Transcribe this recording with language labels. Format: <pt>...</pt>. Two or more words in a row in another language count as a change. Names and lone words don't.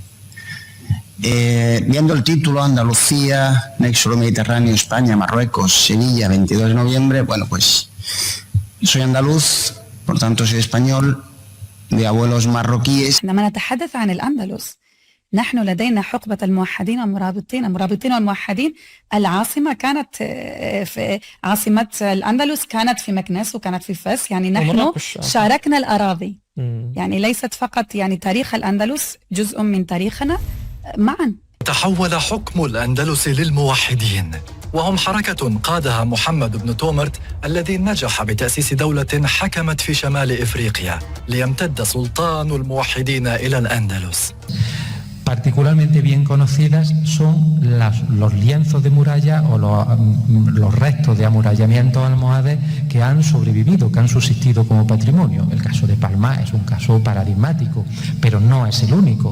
<es>Viendo el título, Andalucía, Nexo Mediterráneo, España, Marruecos, Sevilla, 22 de noviembre, bueno, pues soy andaluz, por tanto soy español, de abuelos marroquíes.</es> <ar>عندما نتحدث عن الأندلس نحن لدينا حقبة الموحدين المرابطين والموحدين. العاصمة كانت في عاصمة الأندلس كانت في مكناس وكانت في فاس، يعني نحن شاركنا الأراضي. يعني ليست فقط يعني تاريخ الأندلس جزء من تاريخنا معا. تحول حكم الأندلس للموحدين، وهم حركة قادها محمد بن تومرت الذي نجح بتأسيس دولة حكمت في شمال إفريقيا ليمتد سلطان الموحدين إلى الأندلس.</ar> <es>Particularmente bien conocidas son los lienzos de muralla o los restos de amurallamientos almohades que han sobrevivido, que han subsistido como patrimonio. El caso de Palma es un caso paradigmático, pero no es el único.</es>